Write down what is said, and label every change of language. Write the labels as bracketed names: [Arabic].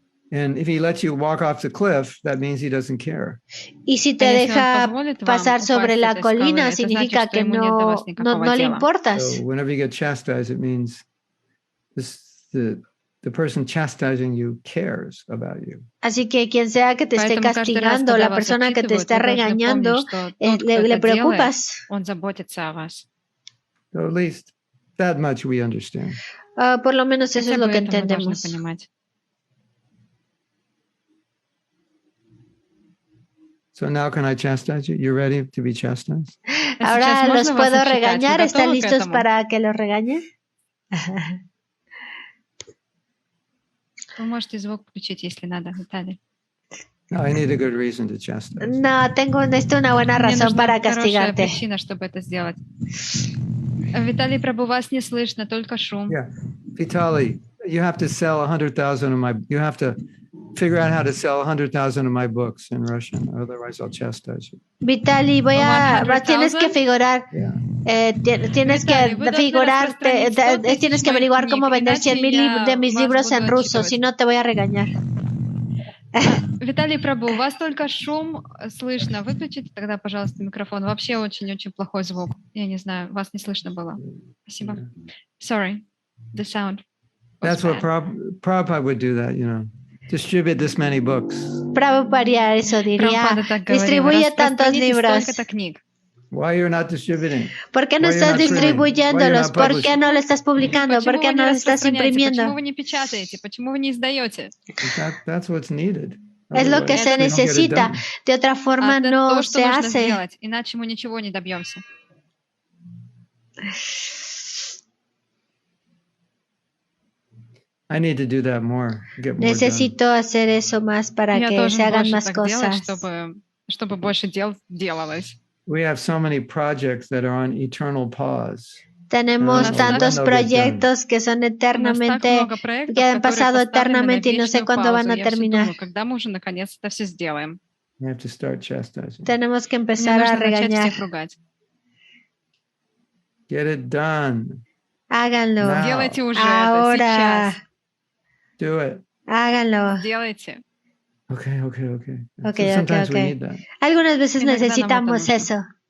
[English] And if he lets you walk off the cliff, that means he doesn't care. [Spanish] Y si te deja pasar sobre la colina, significa que no le importas. [English] So whenever you get chastised, it means the person chastising you cares about you. [Spanish] Así que quien sea que te esté castigando, la persona que te está regañando, le preocupas. [English] So at least that much we understand. [Spanish] Por lo menos eso es lo que entendemos. [English] So now can I chastise you? You ready to be chastised? [Spanish] Ahora los puedo regañar. ¿Están listos para que los regañe? [Russian] Вы можете звук включить, если надо, Виталий. [English] No, I need a good reason to chastise. [Spanish] No, necesito una buena razón para castigarte. [Russian] Причина, чтобы это сделать. Виталий Прабhu, вас не слышно, только шум. [English] Yeah, Vitaly, you have to sell 100,000 of my. You have to figure out how to sell 100,000 of my books in Russian, otherwise I'll chastise you. [Spanish] Vitaly, tienes que figurar. [English] Yeah. [Spanish] Tienes que averiguar cómo vender 100,000 de mis libros en ruso, si no te voy a regañar. [Russian] Виталий Прабу, у вас только шум слышно. Выключите тогда, пожалуйста, микрофон. Вообще очень-очень плохой звук. Я не знаю, вас не слышно было. Спасибо. [English] Sorry, the sound. That's what Prabhupada would do that, you know. Distribute this many books. [Spanish] Prabhupada eso diría. Distribuye tantos libros. [English] Why you're not distributing? [Spanish] ¿Por qué no estás distribuyéndolos? ¿Por qué no lo estás publicando? ¿Por qué no lo estás imprimiendo? [Russian] Почему вы не печатаете? Почему вы не издаете? [English] That's what's needed. [Spanish] Es lo que se necesita. De otra forma no se hace. [Russian] Иначе мы ничего не добьемся. [English] I need to do that more. [Spanish] Necesito hacer eso más para que se hagan más cosas. [Russian] Чтобы больше дел делалось. [English] We have so many projects that are on eternal pause. [Spanish] Tenemos tantos proyectos que son eternamente, que han pasado eternamente y no sé cuándo van a terminar. [English] We have to start chastising. [Spanish] Tenemos que empezar a regañar. [English] Get it done. [Spanish] Háganlo. [Russian] Делайте уже [Spanish] ahora. [English] Do it. [Spanish] Háganlo. [Russian] Делайте. [English] Okay. So we need that. [Spanish] Algunas veces necesitamos eso.